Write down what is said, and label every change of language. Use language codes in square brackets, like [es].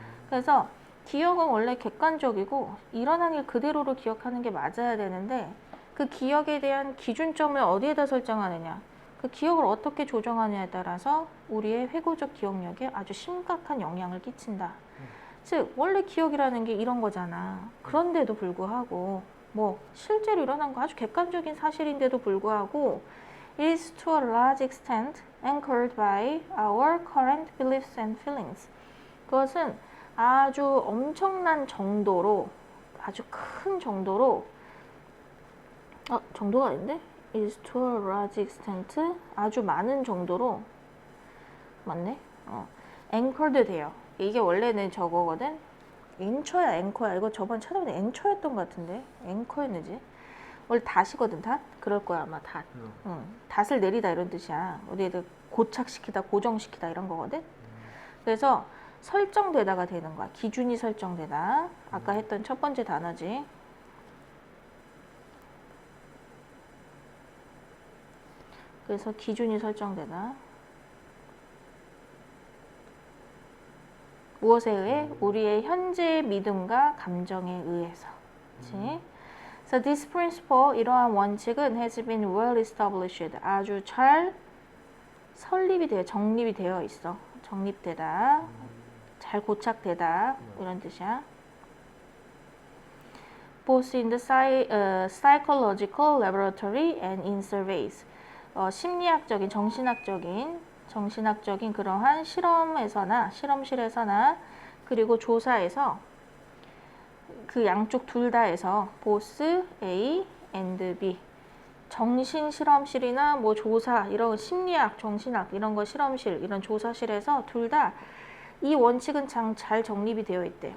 [ko] 그래서 기억은 원래 객관적이고 일어난 일 그대로를 기억하는 게 맞아야 되는데 그 기억에 대한 기준점을 어디에다 설정하느냐, 그 기억을 어떻게 조정하느냐에 따라서 우리의 회고적 기억력에 아주 심각한 영향을 끼친다. 즉 원래 기억이라는 게 이런 거잖아. 그런데도 불구하고 뭐 실제로 일어난 거 아주 객관적인 사실인데도 불구하고 [en] is to a large extent anchored by our current beliefs and feelings. [ko] 그것은 아주 엄청난 정도로, 아주 큰 정도로, 정도가 아닌데? [en] is to a large extent, [ko] 아주 많은 정도로, 맞네? [en] anchored [ko] 돼요. 이게 원래는 저거거든? 앵처야, 앵커야. 이거 저번 찾아보니 앵처였던 것 같은데? 앵커였는지? 원래 닷이거든, 닷? 그럴 거야, 아마 닷. 닷을 내리다 이런 뜻이야. 어디에다 고착시키다, 고정시키다 이런 거거든? 그래서 설정되다가 되는 거야. 기준이 설정되다. 아까 했던 첫 번째 단어지. 그래서 기준이 설정되다. 무엇에 의해? 우리의 현재의 믿음과 감정에 의해서. 그치? [en] So this principle, [ko] 이러한 원칙은 [en] has been well established. [ko] 아주 잘 설립이 되어, 정립이 되어 있어. 정립되다. 잘 고착되다. 이런 뜻이야. [en] Both in the psychological laboratory and in surveys. [ko] 심리학적인, 정신학적인 그러한 실험에서나, 실험실에서나, 그리고 조사에서 그 양쪽 둘 다에서 [en] both A and B. [ko] 정신 실험실이나 뭐 조사, 이런 심리학, 정신학, 이런 거 실험실, 이런 조사실에서 둘 다 이 원칙은 잘 정립이 되어 있대.